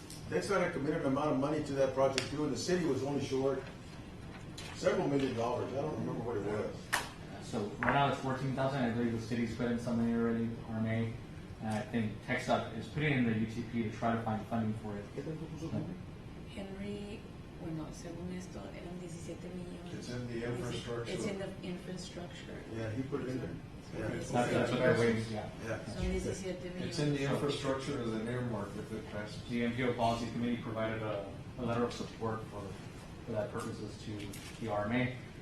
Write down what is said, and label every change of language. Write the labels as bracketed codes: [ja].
[en] Textile had committed an amount of money to that project too, and the city was only short several $1 million. I don't remember what it was. So right now it's 14,000. I believe the city's put in some money already, RMA. And I think TechStop is putting in the UTP to try to find funding for it. [es] Henry, bueno, según esto, eran 17 millones. [en] It's in the infrastructure. It's in the infrastructure. Yeah, he put it in there. Yeah. That's what they're waiting, yeah. Yeah. [es] Son 17 millones. [en] It's in the infrastructure as an earmark if it passes. The MPO Policy Committee provided a letter of support for that purposes to the RMA.